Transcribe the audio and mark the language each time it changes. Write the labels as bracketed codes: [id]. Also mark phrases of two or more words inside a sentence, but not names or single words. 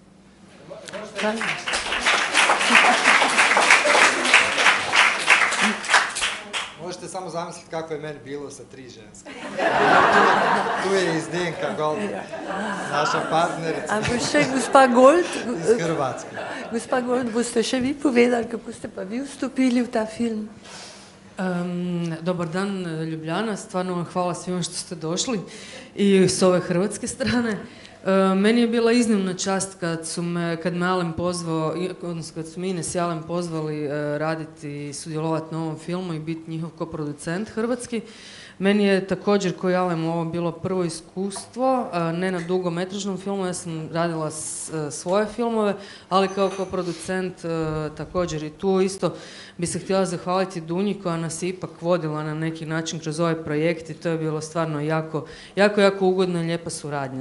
[bs] Možete samo zamisliti kako je meni bilo sa 3 ženske. [sl] Tu je i Zdenka Gold, naša partnerica. Ampak še gospa Gold, iz Hrvatske. Gospa Gold, boste še vi povedali, kako ste pa vi vstopili v ta film? [hr] Dobar dan, Ljubljana, stvarno vam hvala svima što ste došli i s ove hrvatske strane. Meni je bila iznimna čast kad me Alen pozvao, odnosno kad su me Ines i Alen pozvali raditi i sudjelovati na ovom filmu i biti njihov koproducent hrvatski. Meni je također kao i Alen ovo bilo prvo iskustvo, ne na dugometražnom filmu, ja sam radila svoje filmove, ali kao koproducent također i tu isto bi se htjela zahvaliti Dunji koja nas je ipak vodila na neki način kroz ovaj projekt i to je bilo stvarno jako ugodna i lijepa suradnja.